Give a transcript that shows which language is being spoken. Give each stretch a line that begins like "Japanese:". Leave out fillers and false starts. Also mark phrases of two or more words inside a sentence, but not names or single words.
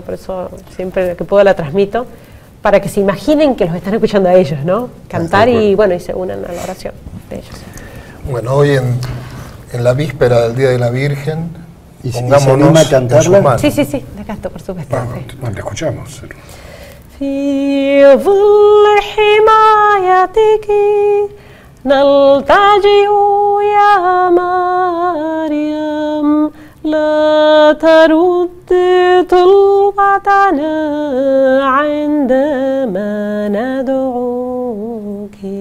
Spanish: Por eso siempre que puedo la transmito, para que se imaginen que los están escuchando a ellos, ¿no? Cantar y bueno, y se unan a la oración de ellos. Bueno, hoy en la víspera del Día de la Virgen, ¿y se anima a cantarla? Sí, la canto, por supuesto. Bueno, la escuchamos.
Arabic: في ظل حمايتك نلتجئ يا مريم لا ترد طلبتنا عندما ندعوك